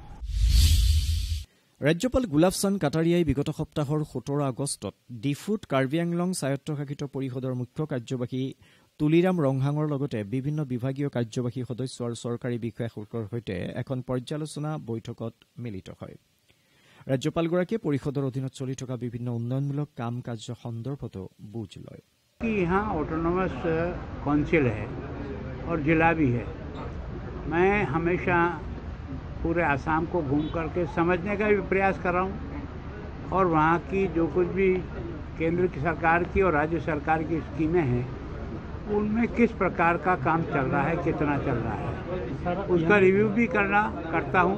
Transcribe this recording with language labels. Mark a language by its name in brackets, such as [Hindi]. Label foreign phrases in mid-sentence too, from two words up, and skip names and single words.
[Assamese] ৰাজ্যপাল গুলাব চান্দ কাটাৰিয়াই বিগত সপ্তাহৰ 17 আগষ্টত ডিফুত কাৰ্বি আংলং স্বায়ত্তশাসিত পৰিষদৰ মুখ্য কাৰ্যবাহী তুলিৰাম ৰংহাঙৰ লগতে বিভিন্ন বিভাগীয় কাৰ্যবাহী সদস্য আৰু চৰকাৰী বিষয়াসকলৰ সৈতে এখন পৰ্যালোচনা বৈঠকত মিলিত হয় ৰাজ্যপালগৰাকীয়ে পৰিষদৰ অধীনত চলি থকা বিভিন্ন উন্নয়নমূলক কাম কাজ সন্দৰ্ভতো বুজ লয় [Hindi] कि यहाँ ऑटोनोमस काउंसिल है और जिला भी है। मैं हमेशा पूरे आसाम को घूम करके समझने का भी प्रयास कर रहा हूँ और वहाँ की जो कुछ भी केंद्र की सरकार की और राज्य सरकार की स्कीमें हैं उनमें किस प्रकार का काम चल रहा है, कितना चल रहा है, उसका रिव्यू भी करता हूँ।